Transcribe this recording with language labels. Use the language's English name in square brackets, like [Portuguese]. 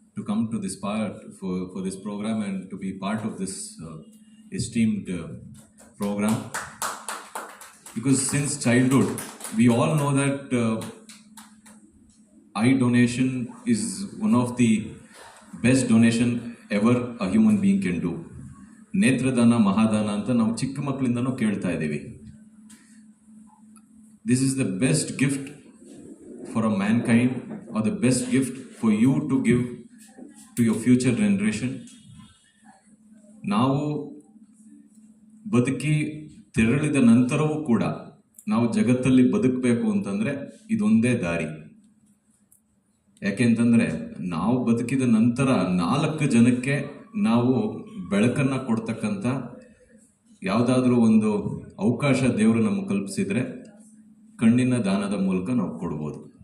[English] come to this part for this program and to be part of this esteemed program. Because since childhood, we all know that eye donation is one of the best donation ever a human being can do. [Kannada] ನೇತ್ರದಾನ ಮಹಾದಾನ ಅಂತ ನಾವು ಚಿಕ್ಕ ಮಕ್ಕಳಿಂದನೂ ಕೇಳ್ತಾ ಇದ್ದೀವಿ. [English] This is the best gift for a mankind, or the best gift for you to give to your future generation. [Kannada] ನಾವು ಬದುಕಿ ತೆರಳಿದ ನಂತರವೂ ಕೂಡ ನಾವು ಜಗತ್ತಲ್ಲಿ ಬದುಕಬೇಕು ಅಂತಂದರೆ ಇದೊಂದೇ ದಾರಿ. ಯಾಕೆಂತಂದರೆ ನಾವು ಬದುಕಿದ ನಂತರ 4 ಜನಕ್ಕೆ ನಾವು ಬೆಳಕನ್ನು ಕೊಡ್ತಕ್ಕಂಥ ಯಾವುದಾದ್ರೂ ಒಂದು ಅವಕಾಶ ದೇವರು ನಮಗೆ ಕಲ್ಪಿಸಿದರೆ ಕಣ್ಣಿನ ದಾನದ ಮೂಲಕ ನಾವು ಕೊಡ್ಬೋದು.